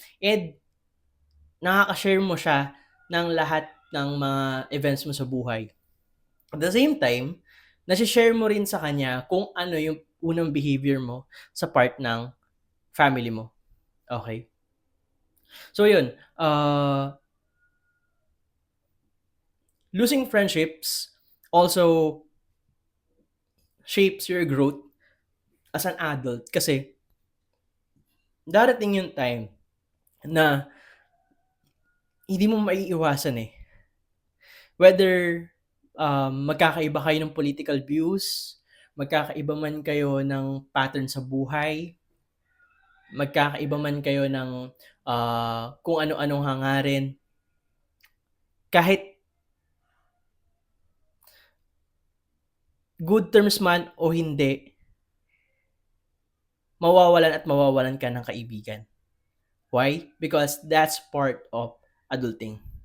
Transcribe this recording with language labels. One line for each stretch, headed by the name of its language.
Filipino: And nakaka-share mo siya ng lahat ng mga events mo sa buhay.
English: At the same time,
Filipino: nasi-share mo rin sa kanya kung ano yung unang behavior mo sa part ng family mo.
English: Okay?
Filipino: So yun,
English: losing friendships also shapes your growth as an adult
Filipino: kasi darating yung time na hindi mo maiiwasan eh. Whether magkakaiba kayo ng political views, magkakaiba man kayo ng pattern sa buhay, magkakaiba man kayo ng kung ano-anong hangarin, kahit good terms man o hindi, mawawalan ka ng kaibigan.
English: Why? Because that's part of adulting.